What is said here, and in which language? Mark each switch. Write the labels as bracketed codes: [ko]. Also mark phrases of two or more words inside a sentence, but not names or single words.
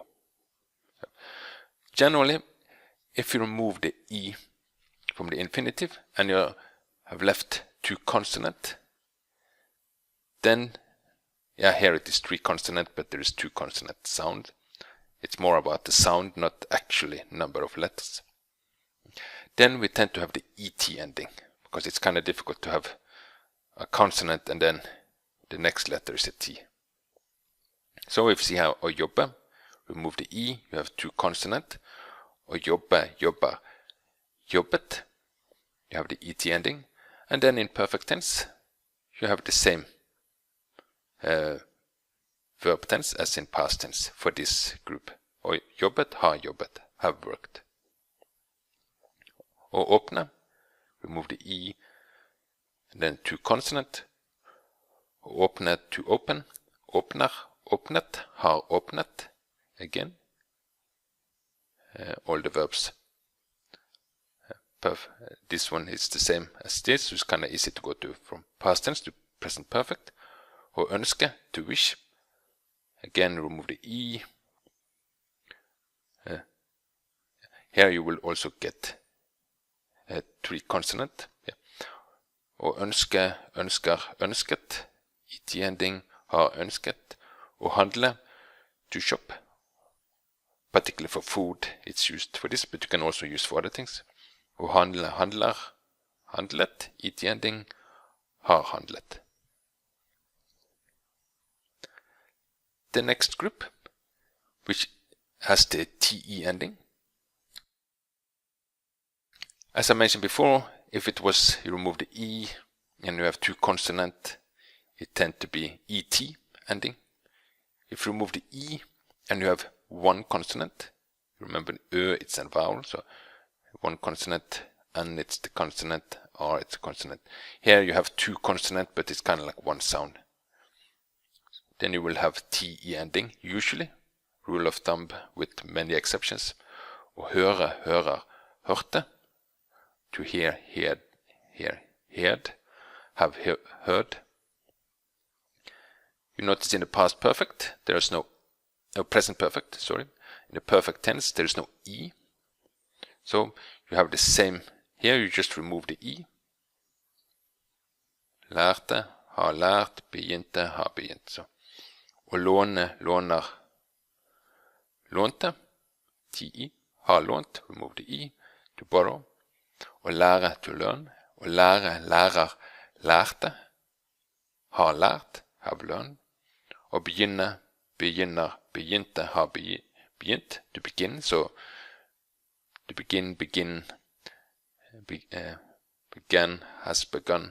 [en] Generally, if you remove the I from the infinitive and you have left two consonants, then, here it is three consonants, but there is two consonant sound. It's more about the sound, not actually number of letters. Then we tend to have the ET ending, because it's kind of difficult to have a consonant and then the next letter is a T. So if you see how [no] å jobbe, [en] remove the I, you have two consonants. [no] Å jobbe, jobber, jobbet, you have the ET ending. And then in perfect tense, you have the same verb tense as in past tense for this group. Å jobbet, har jobbet, [en] have worked. [no] Å åpne, [en] remove the I, and then two consonants. [no] Å åpne, [en] to open, [no] åpner, åpnet, har åpnet, [en] again. All the verbs. This one is the same as this, so it's kind of easy to go from past tense to present perfect. [no] Å ønske, [en] to wish. Again, remove the I. Here you will also get three consonants. [no] Å ønske, ønsker, ønsket. [en] ET ending, [no] har ønsket. Å handle, [en] to shop. Particularly for food, it's used for this, but you can also use for other things. [no] Å handle, handler, handlet. [en] ET ending, [no] har handlet. [en] The next group, which has the TE ending. As I mentioned before, if it was you remove the E and you have two consonants, it tends to be ET ending. If you remove the E and you have one consonant, remember Ø, it's a vowel, so one consonant, and it's the consonant, or it's a consonant. Here you have two consonants, but it's kind of like one sound. Then you will have TE ending, usually. Rule of thumb with many exceptions. [no] Å høre, hører, hørte. [en] To hear, heard, heard. Have heard. You notice in the past perfect, there is no present perfect, sorry. In the perfect tense, there is no I. So you have the same. Here you just remove the I. [no] Lærte, har lært, begynte, har begynt. Så. Å låne, låner, lånte. TI, har lånt, [en] remove the I. To borrow. [no] Å lære, [en] to learn. [no] Å lære, lærer, lærte. Har lært, [en] have learned. [no] Å begynne, begynner, begynte, har begynt, [en] to begin. So to begin, begin, began, has begun.